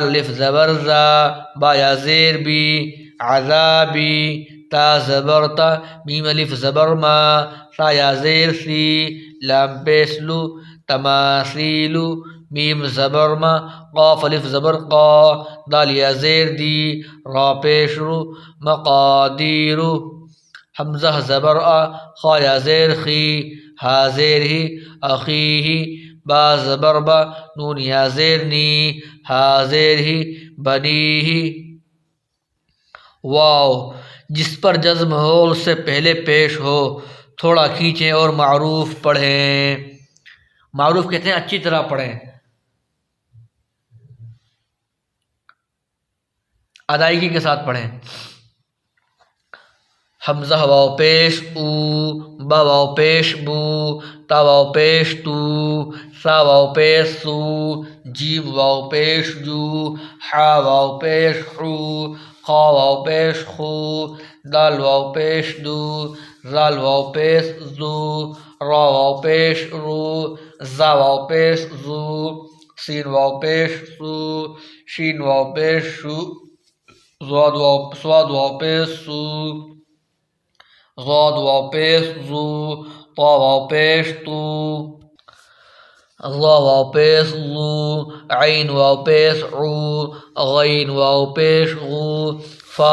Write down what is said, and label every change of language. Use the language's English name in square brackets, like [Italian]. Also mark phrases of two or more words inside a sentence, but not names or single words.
[Urdu] الف زبر زا، با یا زیر بی، عذابی، تا زبر تا، میم الف زبر ما، تا یا زیر سی، لام پیسلو، تماثیلو، میم زبر ما، قاف الف زبر قا، دال یا زیر دی، را پیشرو، مقادیرو، حمزہ زبر آ، خا یا زیر خی، ہا زیر ہی، اخیہ، با زبر با، نون یا زیر نی، ہا زیر ہی، بنیہ، واو جس پر جزم ہو اس سے پہلے پیش ہو تھوڑا کھینچیں اور معروف پڑھیں. معروف کہتے ہیں اچھی طرح پڑھیں، ادائیگی کے ساتھ پڑھیں. حمزہ واو پیش او، با واو پیش بو، تا واو پیش تو، سا واو پیش سو، جیم واو پیش جو، حا واو پیش حو، خا واو پیش خو، دال واو پیش دو، زال واو پیش زو، را واو پیش رو، زا واو پیش زو، سین واو پیش سو، شین واو پیش شو، صاد واو پیش سو، ضاد واو پیش زو، طا واو پیش تو، ظا واو پیش ظو، عین واو پیش عو، غین واو پیش غو، فا